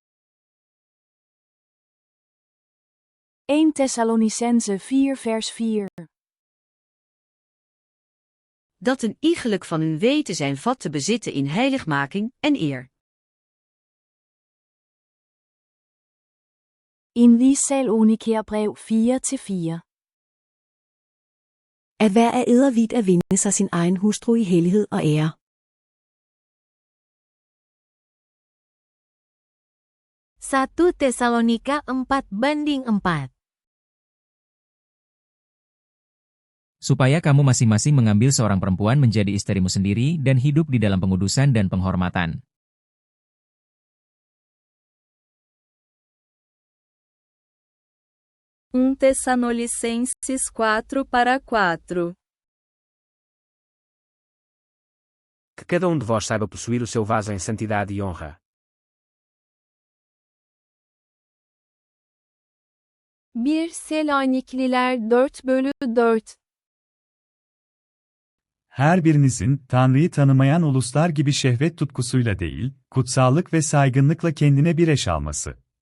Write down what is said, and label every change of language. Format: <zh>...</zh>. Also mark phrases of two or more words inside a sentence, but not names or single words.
<nl>1 Thessalonicense 4:4 Dat een iegelijk van hun weten zijn vat te bezitten in heiligmaking en eer.</nl> <da>In Thessalonikerbrev 4:4 At hver af eder vidt at vinde sig sin egen hustru i hellighed og ære.</da> <id>Satu Tesalonika 4:4 Supaya kamu masing-masing mengambil seorang perempuan menjadi istrimu sendiri dan hidup di dalam pengudusan dan penghormatan.</id> <pt>Tessalonicenses 4:4 Que cada de vós saiba possuir o seu vaso em santidade e honra.</pt> <tr>Bir Selanikliler 4:4 Her birinizin, Tanrı'yı tanımayan uluslar gibi şehvet tutkusuyla değil, kutsallık ve saygınlıkla kendine bir eş alması.</tr>